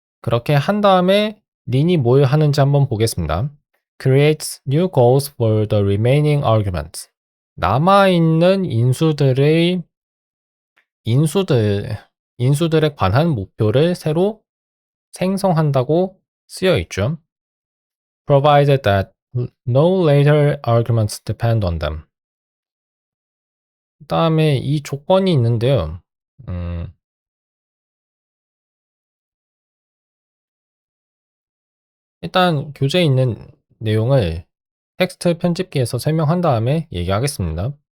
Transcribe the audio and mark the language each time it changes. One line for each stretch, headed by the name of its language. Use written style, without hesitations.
Korean: 그렇게 한 다음에 린이 뭘 하는지 한번 보겠습니다.
English: creates new goals for the remaining arguments.
Korean: 남아있는 인수들에 관한 목표를 새로 생성한다고 쓰여 있죠.
English: provided that no later arguments depend on them.
Korean: 그 다음에 이 조건이 있는데요. 일단 교재에 있는 내용을 텍스트 편집기에서 설명한 다음에 얘기하겠습니다.